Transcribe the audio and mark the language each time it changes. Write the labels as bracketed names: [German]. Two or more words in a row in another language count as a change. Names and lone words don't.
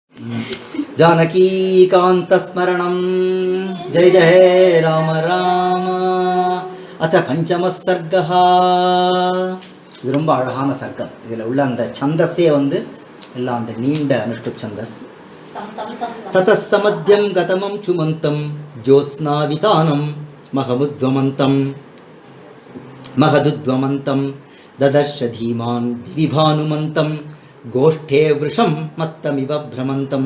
[Sanskrit] जानकीकान्तस्मरणं जय जय राम राम. अथ पंचमः सर्गः. [Tamil] இது ரொம்ப அழகான சர்க்கம். இதில் உள்ள அந்த சந்தஸே வந்து எல்லாம் அந்த நீண்ட அனுஷ்டுப் சந்தஸ். [Sanskrit] ततस्समध्यं गतमं शुमन्तं ज्योत्स्नावितानं महमुद्वमन्तं महदुद्वमन्तं ददर्श धीमान् दिविभानुमन्तं गोष्ठे वृषं मत्तमिव भ्रमन्तम्.